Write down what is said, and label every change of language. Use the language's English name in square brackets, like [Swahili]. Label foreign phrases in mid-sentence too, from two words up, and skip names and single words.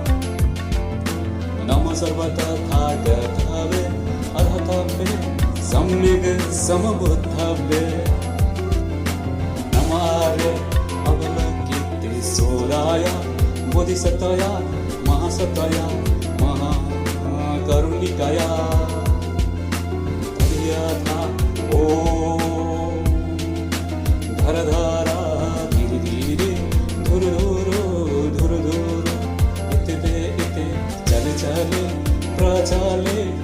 [Sanskrit] नमो सर्वतथागतवे अर्हतवे सम्यक् समबुद्धवे नमो आर्य अवलोकितेश्वराय बोधिसत्वय महासत्वय महाकरुणिकाय धैर्यथा ॐ धरधारा धीरे धीरे धुर इते चले चले प्रचले